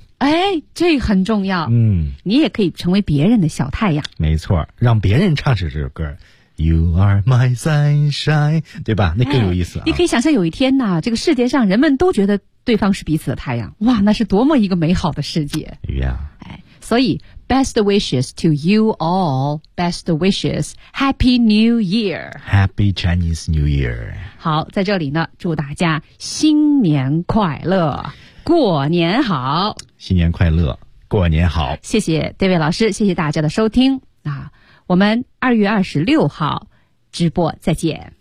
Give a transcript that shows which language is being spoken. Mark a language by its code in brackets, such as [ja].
[zh] 哎，这很重要。嗯，你也可以成为别人的小太阳。没错，让别人唱着这首歌 [en] You are my sunshine， [zh] 对吧？那更有意思、啊哎、你可以想象有一天呢、啊、这个世界上人们都觉得对方是彼此的太阳，哇，那是多么一个美好的世界。 Yeah. [en] 哎， [zh] 所以 [en] Best wishes to you all. Best wishes. Happy New Year. Happy Chinese New Year. [zh] 好，在这里呢祝大家新年快乐，过年好。新年快乐，过年好。谢谢 David 老师，谢谢大家的收听。啊，我们2月26号直播再见。